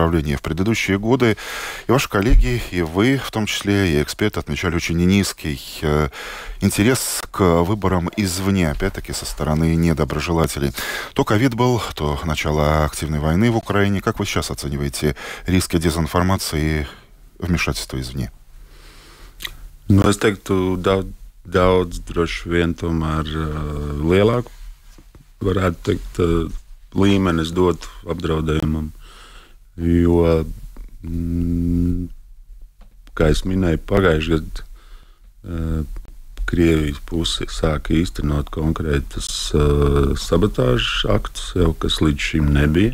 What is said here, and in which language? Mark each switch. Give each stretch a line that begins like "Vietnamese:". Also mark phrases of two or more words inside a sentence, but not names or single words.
Russian: В предыдущие годы и ваши коллеги, и вы, в том числе, и эксперты, отмечали очень низкий интерес к выборам извне, опять-таки, со стороны недоброжелателей. То ковид был, то начало активной войны в Украине. Как вы сейчас оцениваете риски дезинформации и вмешательства извне?
Latvian: Es teiktu, daudz droši vien tomēr lielāku, varētu teikt, līmenis dot apdraudējumam. Jo, kā es minēju, pagājušajā gadā Krievijas puse sāka īstenot konkrētas sabotāžas aktus, jau kas līdz šim nebija.